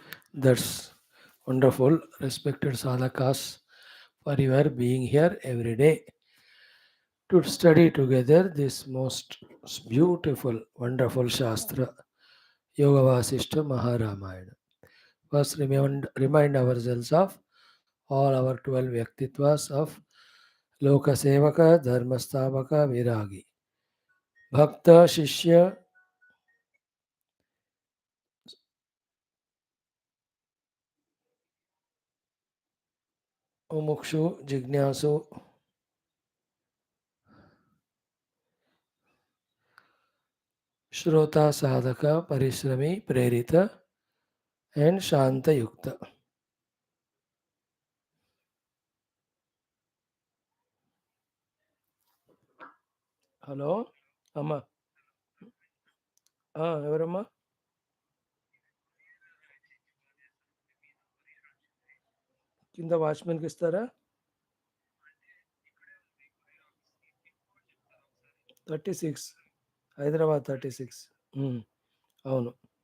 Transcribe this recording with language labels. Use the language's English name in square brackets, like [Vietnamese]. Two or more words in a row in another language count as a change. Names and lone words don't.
[English] That's wonderful, respected sadhakas, for your being here every day to study together this most beautiful, wonderful Shastra, Yoga Vaashishtha Maharamayana. First, remind ourselves of all our 12 Vyaktitvas of [Sanskrit] लोक सेवक, [English] Dharmastabhaka, Viragi, Bhakta, Shishya, Mumukshu, Jignasu, Shrota, Sadhaka, Parishrami, Prerita, and [Sanskrit] शान्त युक्त. [Telugu] హలో అమ్మా ఎవరమ్మా కింద వాచ్మెన్కి ఇస్తారా 36 హైదరాబాద్ 36 అవును